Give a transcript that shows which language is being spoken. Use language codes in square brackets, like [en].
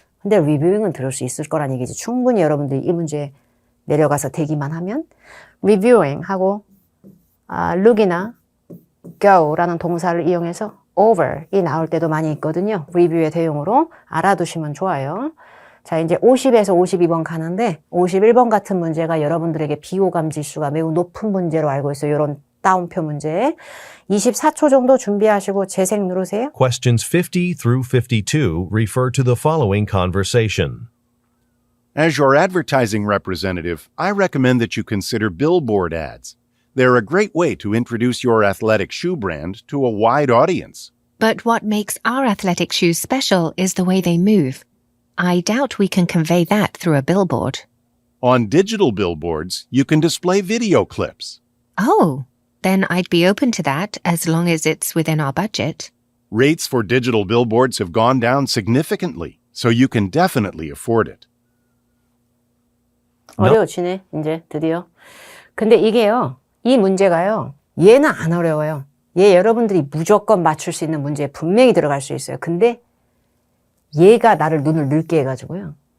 [ko] 근데 reviewing은 들을 수 있을 거란 얘기지. 충분히 여러분들이 이 문제 내려가서 대기만 하면 reviewing 하고 look이나 go라는 동사를 이용해서 over이 나올 때도 많이 있거든요. 리뷰의 대용으로 알아두시면 좋아요. 자, 이제 50에서 52번 가는데 51번 같은 문제가 여러분들에게 비호감 지수가 매우 높은 문제로 알고 있어요. 이런 따옴표 문제. 24초 정도 준비하시고 재생 누르세요. [en] Questions 50 through 52 refer to the following conversation. As your advertising representative, I recommend that you consider billboard ads. They're a great way to introduce your athletic shoe brand to a wide audience. But what makes our athletic shoes special is the way they move. I doubt we can convey that through a billboard. On digital billboards, you can display video clips. Oh, then I'd be open to that as long as it's within our budget. Rates for digital billboards have gone down significantly, so you can definitely afford it. [ko] 어려워지네, 이제 드디어. 근데 이게요, 이 문제가요, 얘는 안 어려워요. 얘 여러분들이 무조건 맞출 수 있는 문제에 분명히 들어갈 수 있어요. 근데 얘가 나를 눈을 늙게 해가지고요.